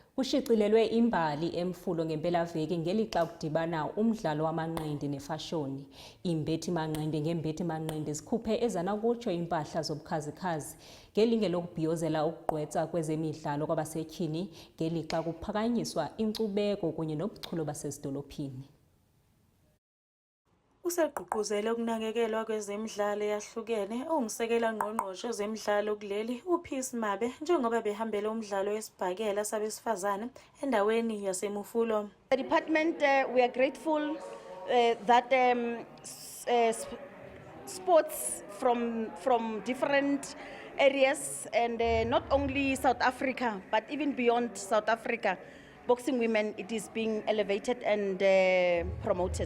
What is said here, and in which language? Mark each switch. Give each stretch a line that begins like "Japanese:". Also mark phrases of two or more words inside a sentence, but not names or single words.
Xhosa: Kushicilelwe imbali emfulo ngempelaveki ngelixa kudibana umdlalo wamanqindi nefashoni. Imbethi manqindi ngembethi manqindi zikhuphe ezanakutsho impahla zobukhazikhazi ngelinge lokubhiyozela ukugqwetha kwezemidlalo kwabasetyhini ngelixa kuphakanyiswa inkcubeko kunye nobuchule basezidolophini.
Zulu: Usegqugquzele ukunakekelwa kwezemidlalo eyahlukene ongusekela ngqongqoshe wezemidlalo kuleli uPeace Mabe njengoba behambele umdlalo wesibhakela sabesifazane endaweni yaseMufulo.
English: The department, we are grateful that sports from different areas and not only South Africa but even beyond South Africa, boxing women, it is being elevated and promoted.